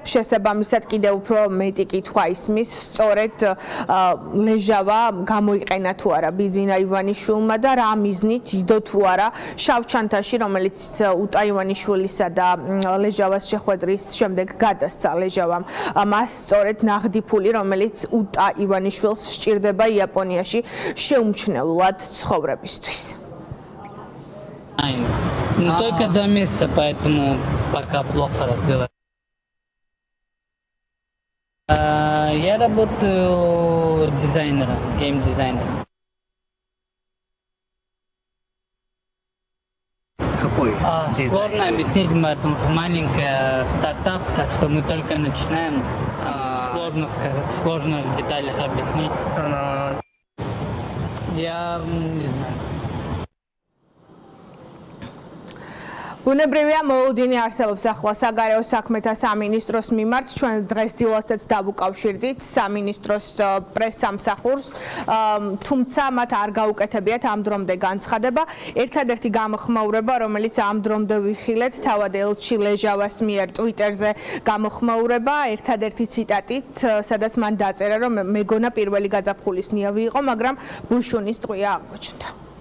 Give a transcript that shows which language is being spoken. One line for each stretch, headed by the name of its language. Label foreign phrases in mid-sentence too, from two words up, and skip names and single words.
Georgian: შესაბამისად კიდევ უფრო მეტი კითხვა ისმის, სწორედ ლეჟავა გამოიყენა თუ არა ბიძინა ივანიშვილმა და რა მიზნით იდო თუ არა შავ ჩანთაში, რომელიც უტა ივანიშვილისა და ლეჟავას შეხვედრის შემდეგ გადასცა ლეჟავამ მას სწორედ ნაღდი ფული, რომელიც უტა ივანიშვილს სჭირდება იაპონიაში შეუმჩნევლად ცხოვრებისთვის.
Russian: Только 2 месяца, поэтому пока плохо разговариваю. Я работаю дизайнером, гейм-дизайнером. какой? Сложно объяснить, потому что маленький стартап, так что мы только начинаем. Сложно сказать, сложно в деталях объяснить. Я не знаю.
Georgian: ბუნებრივია მოუდინი არსებობს ახლა საგარეო საქმეთა სამინისტროს მიმართ ჩვენ დღესდილასაც დავუკავშირდით სამინისტროს პრესსამსახურს თუმცა მათ არ გაუკეთებიათ ამ დრომდე განცხადება ერთადერთი გამოხმაურება რომელიც ამ დრომდე ვიხილეთ თავად ელჩი ლეჟავას მიერ ტვიტერზე გამოხმაურება ერთადერთი ციტატით სადაც მან დაწერა რომ მეგონა პირველი გაზაფხულის ნიავი იყო მაგრამ ბუშუნის ტყვია აღმოჩნდა